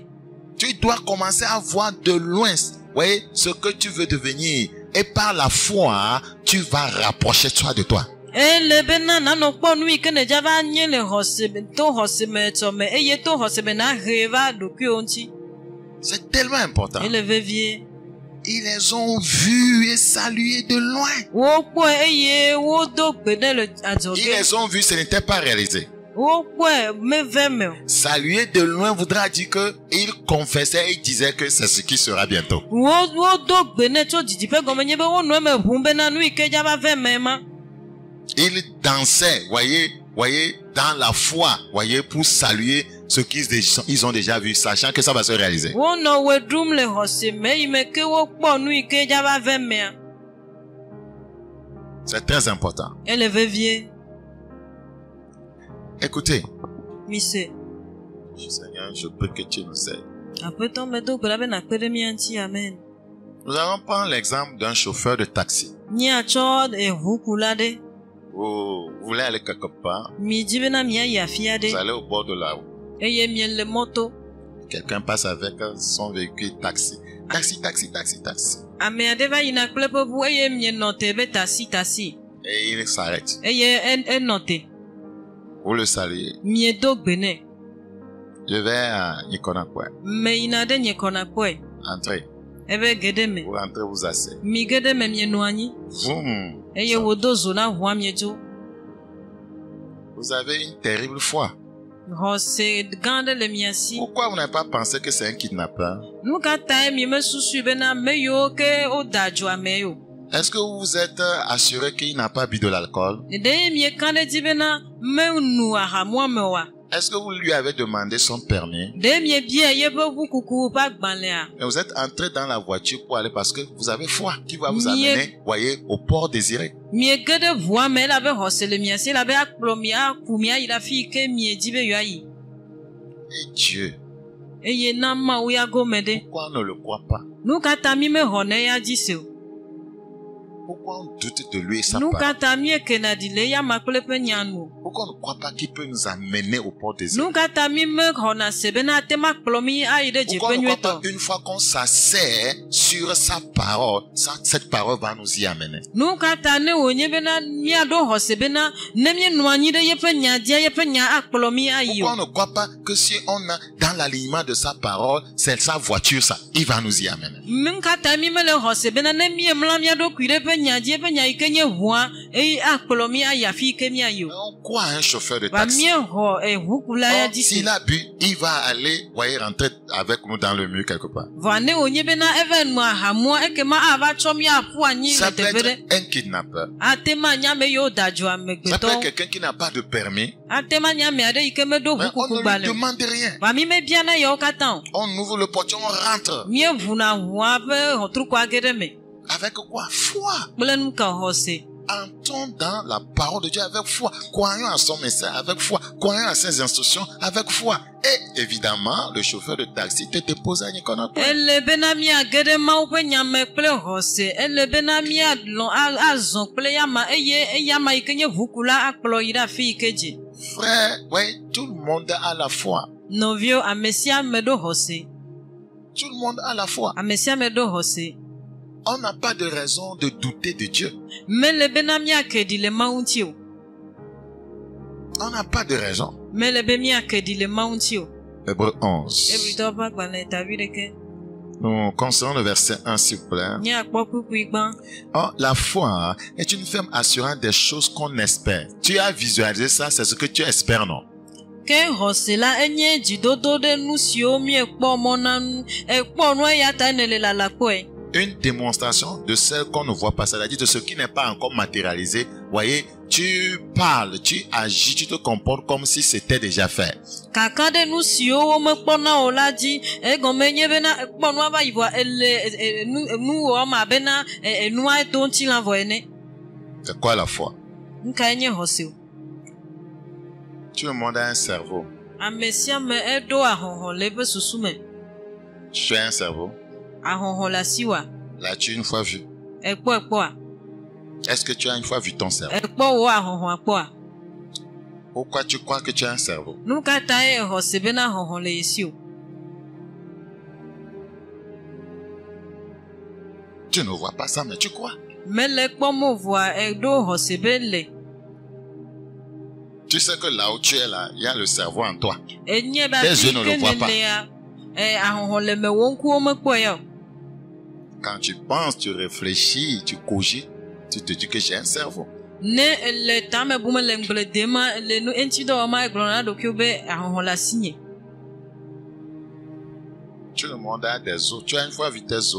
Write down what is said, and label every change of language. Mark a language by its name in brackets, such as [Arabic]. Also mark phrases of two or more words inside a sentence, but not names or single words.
[French] Tu dois commencer à voir de loin, voyez, ce que tu veux devenir. Et par la foi, tu vas rapprocher toi de toi. [Ewe] Ele bena nanɔ kpɔ nu yi ke ne dzava nye le to xɔse me tsɔ me eye to xɔse me na he va ɖokuiwo ŋuti. [French] C'est tellement important. [Ewe] Ele vevie. [French] Ils les ont vus et salués de loin. [Ewe] Wokpɔe eye wodo gbe ɖe le [French] Ils [Ewe] adzɔge. [French] les ont vus, ce n'était pas réalisé. [Ewe] Wokpɔe meve me o. [French] Saluer de loin voudra dire que ils confessaient et disaient que c'est ce qui sera bientôt. [Ewe] Wodo gbe ne tso didiƒe gɔme nye be wonɔ eme ʋum bena nu yi ke dzava ve me ma. [French] Ils dansaient, voyez, dans la foi, voyez, pour saluer ce qu'ils ont déjà vu, sachant que ça va se réaliser. [Ewe] Wonɔ we ɖum le xɔse me yi me ke wokpɔ nu yi ke dzava ve mea. [French] C'est très important. [Ewe] Ele vevie. [French] Écoutez, Mise. Seigneur, je prie que tu nous aides. [Ewe] Aƒetɔ medo gbe ɖa be nakpe ɖe mía ŋuti, amen. [French] Nous allons prendre l'exemple d'un chauffeur de taxi. [Ewe] Míatsɔ ʋukula ɖe. [French] Vous voulez aller quelque part, [Ewe] Mi dzi bena míayi afi [French] vous [Ewe] aɖe. [French] allez au bord de la route. [Ewe] Eye miele mɔto. [French] Quelqu'un passe avec son véhicule taxi. Taxi. [Ewe] Ame aɖe va yina kple eƒe ʋu eye mienɔ te be tasi. [French] Et il s'arrête. [Ewe] Eye enɔ te. [French] Vous le saluez. [Ewe] Miedo gbe nɛ. [French] Je vais à Nikonakwe. [Ewe] Me yina ɖe nye kɔna kpɔe. [French] Entrez. [Ewe] Eve ge ɖe me. [French] Vous rentrez, vous asseyez. [Ewe] Mi ge ɖe me mienɔ anyi. Eye wodo zo na ʋua miedzo. [French] Vous avez une terrible foi. [Ewe] Xɔse gã ɖe le mia si. [French] Pourquoi vous n'avez pas pensé que c'est un kidnappeur? [Ewe] Nu ka tae mi mesusui bena ame yiwo ke woda dzo ame yo? [French] Est-ce que vous vous êtes assuré qu'il n'a pas bu de l'alcool? [Ewe] Ɖe mieka ɖe dzi bena menu ahamua me oa? [French] Est-ce que vous lui avez demandé son permis? [Ewe] Ɖe miebia yeƒe ʋukuku ƒe agbalẽa? [French] Et vous êtes entré dans la voiture pour aller parce que vous avez foi qui va vous amener, voyez, au port désiré. [Ewe] Miege ɖe ʋua me elabe xɔse le mia si elabe akplɔ mi aku mi ayi ɖe afi yi ke miedi be yewoayi. [French] Et Dieu, [Ewe] Eye na Mawu ya gome ɖe. [French] pourquoi on ne le croit pas? [Ewe] Nu ka ta mi mexɔ ne ya dzi se o? [French] Pourquoi on doute de lui et sa [Ewe] Nu ka [French] parole? [Ewe] ta miekena ɖi le eyama kple eƒe nya nu o? [French] Pourquoi on ne croit pas qu'il peut nous amener au port désiré? [Ewe] Nu ka ta mi mexɔna se bena ate ma kplɔ mi ayi ɖe [French] Pourquoi on [Ewe] dzeƒe [French] ne croit [Ewe] nyuitɔ? [French] pas une fois qu'on s'assert sur sa parole, cette parole va nous y amener? [Ewe] Nu ka ta ne wònye bena míaɖo xɔse bena ne míenɔ anyi ɖe yeƒe nya dzia yeƒe nya akplɔ mi ayi [French] Pourquoi [Ewe] o? [French] on ne croit pas que si on a dans l'alignement de sa parole, c'est sa voiture, ça, il va nous y amener? [Ewe] Nu ka ta mi mele xɔse bena ne miemlɔ mía ɖokui ɖe eƒe nya dzi eƒe nya yi ke nye ʋua eye akplɔ mi ayi afi yi ke míayi o? [French] On croit à un chauffeur de [Ewe] Va [French] taxi. [Ewe] miexɔ ʋukula ya [French] Or, [Ewe] dzi se. [French] s'il a bu, il va aller, voyez, rentrer avec nous dans le mur quelque part. [Ewe] Vɔa ne wònye bena eve nu ahamua ekema ava tsɔ mi aƒu anyi [French] Ça [Ewe] le [French] peut [Ewe] teƒe ɖe. [French] être un kidnappeur. [Ewe] Ate ma nye ame yiwo da dzo [French] Ça peut être [Ewe] amegbetɔwo. [French] quelqu'un qui n'a pas de permis. [Ewe] Ate ma nye ame aɖe yi ke meɖo [French] Mais on [Ewe] ʋukuku [French] ne lui [Ewe] gbalẽ o. [French] demande rien. [Ewe] Va mi mebiana yewo katã o. [French] On ouvre le portier, on rentre. [Ewe] Míeʋuna ʋua ƒe xɔtrukua ge ɖe me. [French] Avec quoi? Foi. [Ewe] Kple nu ka xɔse. [French] Entrons dans la parole de Dieu avec foi. Croyons à son message avec foi. Croyons à ses instructions avec foi. Et évidemment, le chauffeur de taxi te dépose à Nikonakwe. [Ewe] Ele bena míage ɖe Mawu ƒe nyame kple xɔse. Ele bena azɔ kple yama eye eyama yi ke nye ʋukula akplɔ yi ɖe afi yi ke dzi. [French] Frère, oui, tout le monde a la foi. [Ewe] Nɔviwo, ame sia ame ɖo xɔse. [French] Tout le monde a la foi. [Ewe] Ame sia ame ɖo xɔse. [French] On n'a pas de raison de douter de Dieu. [Ewe] Mele bena míake ɖi le Mawu ŋuti o. [French] On n'a pas de raison. [Ewe] Mele be míake ɖi le Mawu ŋuti o. [French] Hébreu 11. [Ewe] Hebritɔwo ƒe agbalẽ ta vi ɖeke. [French] Nous considérons le verset 1, s'il vous plaît. [Ewe] Míakpɔ kpukpui gbã. [French] Oh, la foi est une ferme assurance des choses qu'on espère. Tu as visualisé ça, c'est ce que tu espères, non? [Ewe] Ke xɔse la enye dzidodo ɖe nu siwo míekpɔ mɔ na nu. Ekpɔ nu eya ta ne le lalakpɔe. [French] Une démonstration de celle qu'on ne voit pas, c'est-à-dire de ce qui n'est pas encore matérialisé. Voyez, tu parles, tu agis, tu te comportes comme si c'était déjà fait. [Ewe] Kaka ɖe nu siwo womekpɔna o la dzi. Egɔme nye bena ekpɔ nua va yi vɔa ele nu wɔm abena enua do ŋutilã vɔ ene. [French] C'est quoi la foi? [Ewe] Nu kae nye xɔse o? [French] Tout le monde a un cerveau. [Ewe] Ame sia me eɖo ahɔhɔ le eƒe susu me. [French] Tu as un cerveau. [Ewe] Ahɔhɔ le asiwa. [French] L'as-tu une fois vu? [Ewe] Ekpɔ ekpɔa. [French] Est-ce que tu as une fois vu ton cerveau? [Ewe] Ekpɔ wo ahɔhɔ akpɔa. [French] Pourquoi tu crois que tu as un cerveau? [Ewe] Nu ka ta ye exɔ se bena ahɔhɔ le esi o? [French] Tu ne vois pas ça, mais tu crois. [Ewe] Mele kpɔm o voa eɖo xɔ se be le. [French] Tu sais que là où tu es là, il y a le cerveau en toi. [Ewe] Enye ba [French] Tes [Ewe] fi [French] yeux ne le [Ewe] ke [French] voient pas. [Ewe] nenea. Ahɔhɔ le me wo ŋkuwo mekpɔe ya o. [French] Quand tu penses, tu réfléchis, tu cogites, tu te dis que j'ai un cerveau. [Ewe] Ne le tame bume le ŋgble de ma le nu eŋti dɔ wɔma egblɔ na ɖokuiwo be ahɔhɔ le asi nye. [French] Tout le monde a des os. Tu as une fois vu tes os?